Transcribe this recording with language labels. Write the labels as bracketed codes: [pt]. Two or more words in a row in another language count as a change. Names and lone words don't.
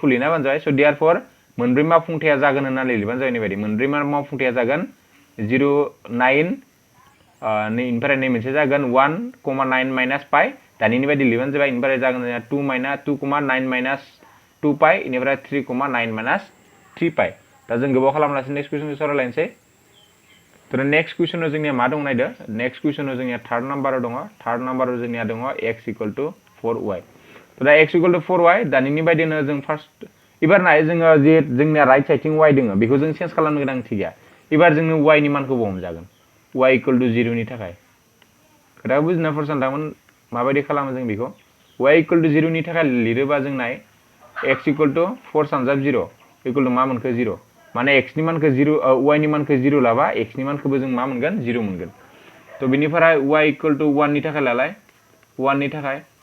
[brx] लिरना होबानो जाबाय [en] so therefore [brx] मोनब्रै मावफुंथाया जागोन होननानै लिरबानो जाबाय नैबायदि मोनब्रै मावफुंथाया जागोन 0 9 इनिफ्राय नै मोनसे जागोन [en] 1,9 minus pi [brx] दानिनि बायदि लिरबानो जाबाय इनिफ्राय जागोन जोंनिया [en] 2,9 minus 2 pi [brx] इनिफ्राय [en] 3,9 minus 3 pi [brx] दा जों गोबाव खालामलासै नेक्स्ट कुइसनखौ सावरायलायनोसै तो नेक्स्ट कुइसनाव जोंनिया मा दं नायदो नेक्स्ट कुइसनाव जोंनिया थर्ड नाम्बाराव दङ थर्ड नाम्बाराव जोंनिया दङ [en] x equal to 4y [brx] तो दा [en] x equal to 4y [brx] दानिनि बायदिनो जों फार्स्ट इबार नाय जोङो जे जोंनिया [en] right side [brx] y दङ बेखौ जों चेन्ज खालामनो गोनांथि गैया इबार जोंनो y नि मानखौ हमजागोन [en] y equal to 0 [brx] नि थाखाय खोथा बुजिना फरसानदामोन माबायदि खालामो जों बेखौ [en] y equal to 0 [brx] नि थाखाय लिरोबा जों नाय [en] x equal to 4 [brx] सानजाब 0 [en] equal to [brx] मा मोनखो 0 माने x नि मानखौ 0 y नि मानखौ 0 लाबा x नि मानखौबो जों मा मोनगोन 0 मोनगोन तो बेनिफ्राय [en] y equal to 1 [brx] नि थाखाय लालाय 1 नि थाखाय